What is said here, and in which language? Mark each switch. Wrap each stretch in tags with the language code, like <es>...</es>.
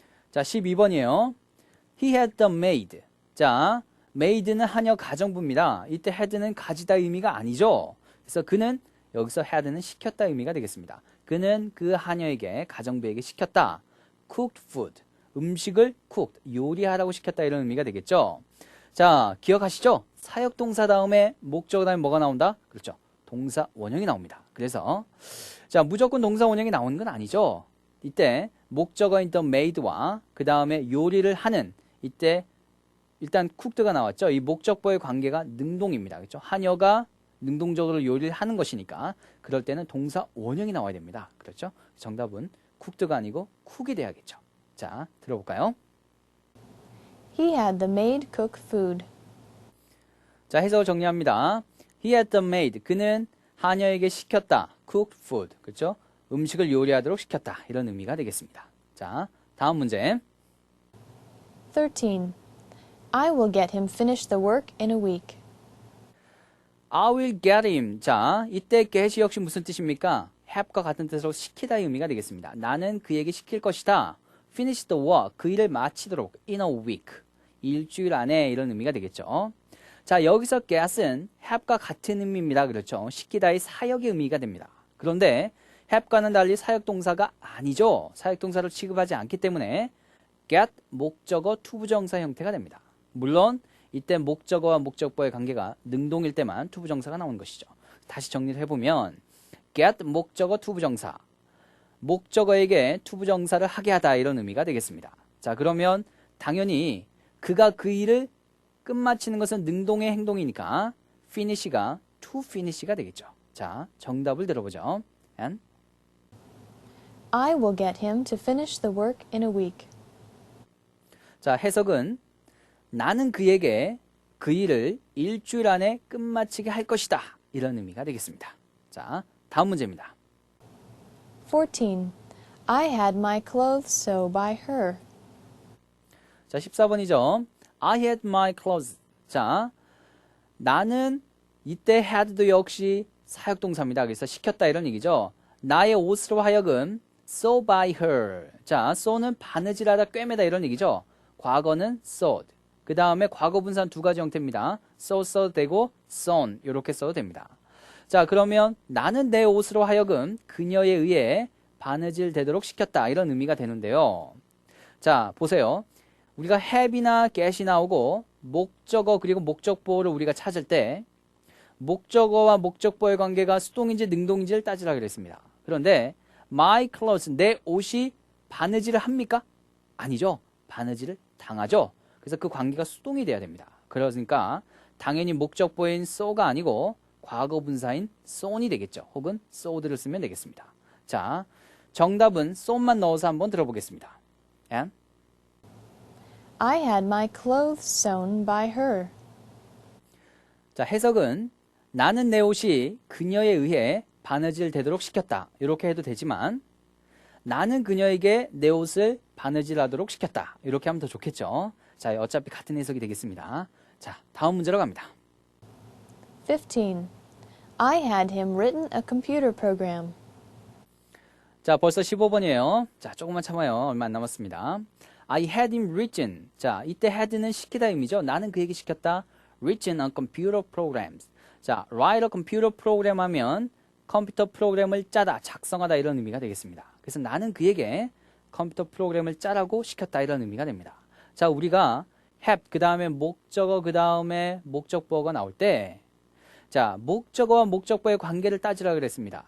<ko>자, 12번이에요.</ko> <en>He had the maid.</en> <ko>자, maid는 하녀 가정부입니다. 이때 had는 가지다 의미가 아니죠. 그래서 그는 여기서 had는 시켰다 의미가 되겠습니다. 그는 그 하녀에게, 가정부에게 시켰다.</ko> <en>cooked food.</en> <ko>음식을 cooked, 요리하라고 시켰다 이런 의미가 되겠죠. 자, 기억하시죠? 사역동사 다음에 목적 다음에 뭐가 나온다? 그렇죠. 동사 원형이 나옵니다. 그래서 자, 무조건 동사 원형이 나오는 건 아니죠. 이때 목적어인 the maid와 그 다음에 요리를 하는, 이때 일단 cooked가 나왔죠. 이 목적보의 관계가 능동입니다. 그렇죠? 하녀가 능동적으로 요리를 하는 것이니까 그럴 때는 동사 원형이 나와야 됩니다. 그렇죠? 정답은 cooked가 아니고 cook이 돼야겠죠. 자, 들어볼까요?</ko> <en>He had the maid cook food.</en> <ko>자, 해석을 정리합니다.</ko> <en>He had the maid.</en> <ko>그는 하녀에게 시켰다. cooked food. 그렇죠? 음식을 요리하도록 시켰다. 이런 의미가 되겠습니다. 자, 다음 문제.</ko> <en>13. I will get him finished the work in a week. I will get him.</en> <ko>자, 이때 get이 역시 무슨 뜻입니까? have과 같은 뜻으로 시키다의 의미가 되겠습니다. 나는 그에게 시킬 것이다.</ko> <en>finish the work.</en> <ko>그 일을 마치도록</ko> <en>in a week.</en> <ko>일주일 안에 이런 의미가 되겠죠. 자, 여기서 get은 have과 같은 의미입니다. 그렇죠? 시키다의 사역의 의미가 됩니다. 그런데 have과는 달리 사역동사가 아니죠. 사역동사를 취급하지 않기 때문에 get 목적어 투부정사 형태가 됩니다. 물론 이때 목적어와 목적보의 관계가 능동일 때만 투부정사가 나오는 것이죠. 다시 정리를 해보면 get 목적어 투부정사, 목적어에게 투부정사를 하게 하다 이런 의미가 되겠습니다. 자, 그러면 당연히 그가 그 일을 끝마치는 것은 능동의 행동이니까 finish가 to finish가 되겠죠. 자, 정답을 들어보죠. And</ko> <en>I will get him to finish the work in a week.</en> <ko>자, 해석은 나는 그에게 그 일을 일주일 안에 끝마치게 할 것이다. 이런 의미가 되겠습니다. 자, 다음 문제입니다.</ko> <en>14. I had my clothes sewn by her.</en> <ko>자, 14번이죠.</ko> <en>I had my clothes.</en> <ko>자, 나는 이때 had도 역시 사역동사입니다. 그래서 시켰다 이런 얘기죠. 나의 옷으로 하여금</ko> <en>sew by her.</en> <ko>자, sew는 바느질하다, 꿰매다 이런 얘기죠. 과거는 sewed. 그 다음에 과거 분사는 두 가지 형태입니다. sew 써도 되고 sewn 이렇게 써도 됩니다. 자, 그러면 나는 내 옷으로 하여금 그녀에 의해 바느질 되도록 시켰다 이런 의미가 되는데요. 자, 보세요. 우리가 have이나 get이 나오고 목적어 그리고 목적보를 우리가 찾을 때 목적어와 목적보의 관계가 수동인지 능동인지를 따지라 그랬습니다. 그런데 my clothes, 내 옷이 바느질을 합니까? 아니죠. 바느질을 당하죠. 그래서 그 관계가 수동이 돼야 됩니다. 그러니까 당연히 목적보인 sew가 아니고 과거 분사인 sewn이 되겠죠. 혹은 sewed를 쓰면 되겠습니다. 자, 정답은 sewn만 넣어서 한번 들어보겠습니다.</ko> <en>And I had my clothes sewn by her.</en> <ko>자, 해석은 나는 내 옷이 그녀에 의해 바느질 되도록 시켰다. 이렇게 해도 되지만 나는 그녀에게 내 옷을 바느질하도록 시켰다. 이렇게 하면 더 좋겠죠. 자, 어차피 같은 해석이 되겠습니다. 자, 다음 문제로 갑니다.</ko> <en>15. I had him written a computer program.</en> <ko>자, 벌써 15번이에요. 자, 조금만 참아요. 얼마 안 남았습니다.</ko> <en>I had him written.</en> <ko>자, 이때 had는 시키다 의미죠. 나는 그에게 시켰다.</ko> <en>written a computer programs.</en> <ko>자, write a computer program 하면 컴퓨터 프로그램을 짜다, 작성하다 이런 의미가 되겠습니다. 그래서 그래서 나는 그에게 컴퓨터 프로그램을 짜라고 시켰다 이런 의미가 됩니다. 자, 우리가 have 그 다음에 목적어 그 다음에 목적보어가 나올 때 자, 목적어와 목적보의 관계를 따지라 그랬습니다.</ko>